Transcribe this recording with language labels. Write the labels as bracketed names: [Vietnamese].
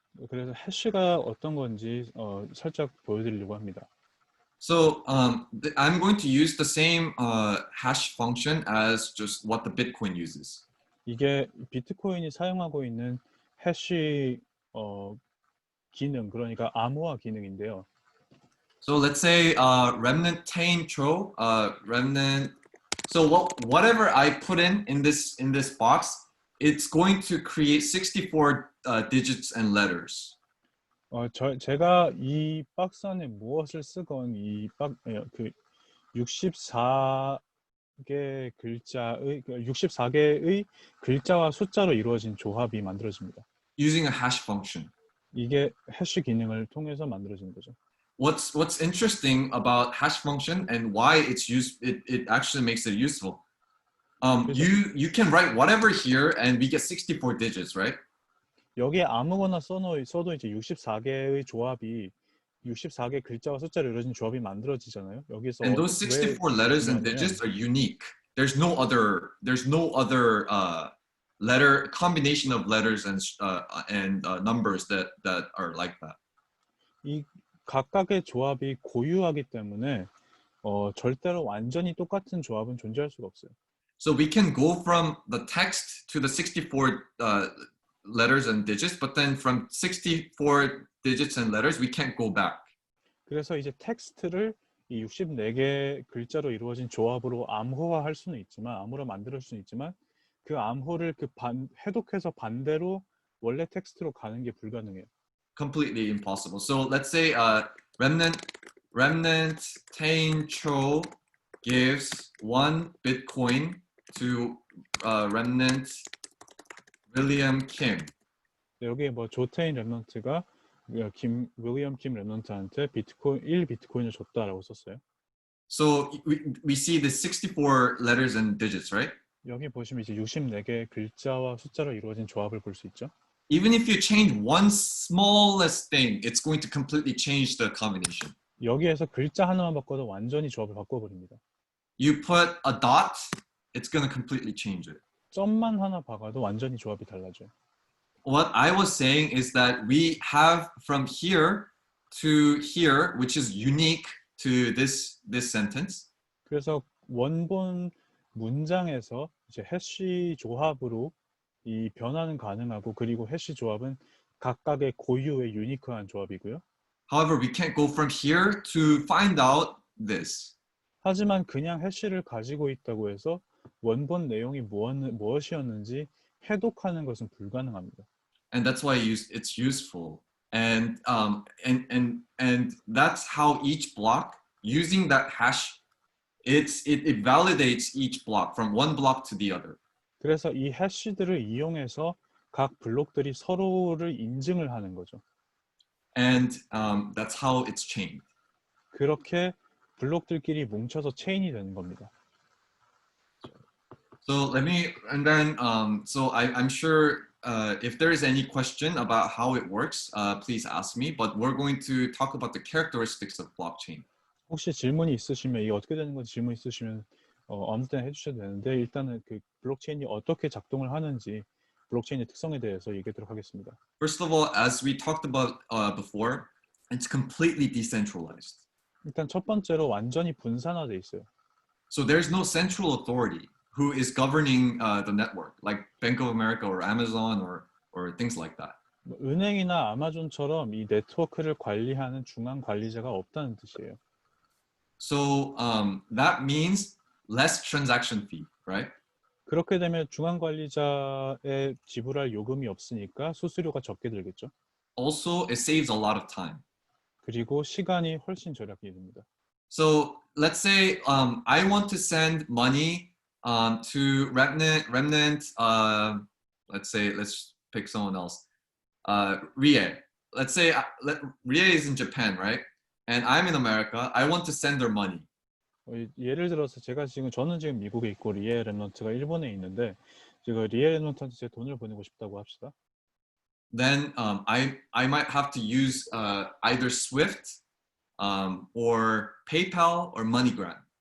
[Korean] 그래서 해시가 어떤 건지 살짝 보여드리려고 합니다. [English] So I'm going to use the same hash function as just what the Bitcoin uses. [Korean] 이게 비트코인이 사용하고 있는 해시 기능, 그러니까 암호화 기능인데요. [English] So let's say remnant tain tro remnant. So whatever I put in this box, it's going to create 64 digits and letters. [Korean] 제가 이 박스 안에 무엇을 쓰건 그 64개 글자의 64개의 글자와 숫자로 이루어진 조합이 만들어집니다. [English] Using a hash function. [Korean] 이게 해시 기능을 통해서 만들어진 거죠. [English] What's interesting about hash function and why it's used, it actually makes it useful. You can write whatever here and we get 64 digits, right? [Korean] 여기에 아무거나 써도 이제 64개의 조합이 64개 글자와 숫자로 이루어진 조합이 만들어지잖아요. 여기서 [English] And those 64 letters and digits are unique. There's no other letter combination of letters and numbers that are like that. [Korean] 이 각각의 조합이 고유하기 때문에 절대로 완전히 똑같은 조합은 존재할 수가 없어요. [English] So we can go from the text to the 64 letters and digits, but then from 64 digits and letters, we can't go back. [Korean] 그래서 이제 텍스트를 이 64개 글자로 이루어진 조합으로 암호화할 수는 있지만, 암호로 만들 수는 있지만, 그 암호를 해독해서 반대로 원래 텍스트로 가는 게 불가능해요. [English] Completely impossible. So let's say remnant tain cho gives 1 Bitcoin to remnant William Kim. [Korean] 여기 뭐 조테인 랩넌트가 윌리엄 킴 랩넌트한테 1 비트코인을 줬다라고 썼어요. [English] So we see the 64 letters and digits, right? [Korean] 여기 보시면 이제 64개 글자와 숫자로 이루어진 조합을 볼 수 있죠. [English] Even if you change one smallest thing, it's going to completely change the combination. [Korean] 여기에서 글자 하나만 바꿔도 완전히 조합을 바꿔버립니다. [English] You put a dot, it's going to completely change it. [Korean] 점만 하나 박아도 완전히 조합이 달라져요. [English] What I was saying is that we have from here to here, which is unique to this sentence. [Korean] 그래서 원본 문장에서 이제 해시 조합으로 이 변화는 가능하고, 그리고 해시 조합은 각각의 고유의 유니크한 조합이고요. [English] However, we can't go from here to find out this. [Korean] 하지만 그냥 해시를 가지고 있다고 해서 원본 내용이 무엇이었는지 해독하는 것은 불가능합니다. [English] And that's why it's useful. And that's how each block, using that hash, it validates each block from one block to the other. [Korean] 그래서 이 해시들을 이용해서 각 블록들이 서로를 인증을 하는 거죠. [English] And that's how it's chained. [Korean] 그렇게 블록들끼리 뭉쳐서 체인이 되는 겁니다. [English] So let me, and then, so I'm sure if there is any question about how it works, please ask me, but we're going to talk about the characteristics of blockchain. [Korean] 혹시 질문이 있으시면 이게 어떻게 되는 건지 질문 있으시면 아무 때나 해주셔도 되는데 일단은 그 블록체인이 어떻게 작동을 하는지 블록체인의 특성에 대해서 얘기하도록 하겠습니다. [English] First of all, as we talked about before, it's completely decentralized. [Korean] 일단 첫 번째로 완전히 분산화돼 있어요. [English] So there's no central authority who is governing the network, like Bank of America or Amazon or things like that. [Korean] 은행이나 아마존처럼 이 네트워크를 관리하는 중앙 관리자가 없다는 뜻이에요. [English] So that means less transaction fee, right? [Korean] 그렇게 되면 중앙 관리자에 지불할 요금이 없으니까 수수료가 적게 들겠죠. [English] Also, it saves a lot of time. [Korean] 그리고 시간이 훨씬 절약이 됩니다. [English] So let's say I want to send money to Remnant. Let's pick someone else. Rie. Let's say Rie is in Japan, right? And I'm in America. I want to send their money. [Korean] 예를 들어서 저는 지금 미국에 있고 리에 랩넌트가 일본에 있는데 제가 리에 랩넌트한테 제 돈을 보내고 싶다고 합시다. [English] Then I might have to use either Swift or PayPal or MoneyGram.